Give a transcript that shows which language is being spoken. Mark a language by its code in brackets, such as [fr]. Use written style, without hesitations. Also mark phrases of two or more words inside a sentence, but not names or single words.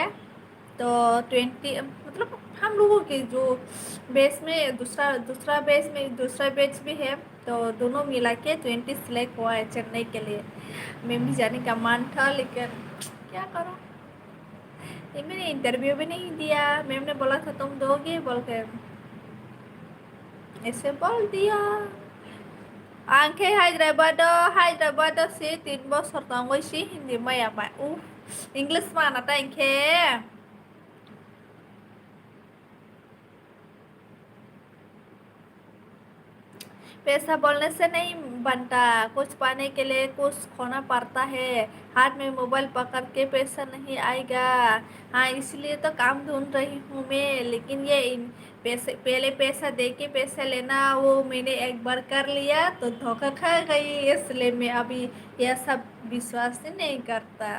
[hi] तो 20 मतलब हम लोगों के जो बेस में दूसरा दूसरा बेस में दूसरा बेच भी है, तो दोनों मिला के 20 सिलेक्ट हुआ है चेन्नई के लिए। मैं भी जाने का मन था लेकिन क्या करूँ, ये मैंने इंटरव्यू भी नहीं दिया। मैम ने बोला था तुम दोगे बोल के, ऐसे बोल दिया। आंखे Hyderabad sih 3 bos tanggoy sih hindi maya pak English mana ta आंखे। पैसा बोलने से नहीं बनता, कुछ पाने के लिए कुछ खोना पड़ता है। हाथ में मोबाइल पकड़ के पैसा नहीं आएगा। हाँ इसलिए तो काम ढूंढ रही हूँ मैं, लेकिन ये पैसे पहले पैसा दे के पैसा लेना वो मैंने एक बार कर लिया तो धोखा खा गई, इसलिए मैं अभी यह सब विश्वास ही नहीं करता।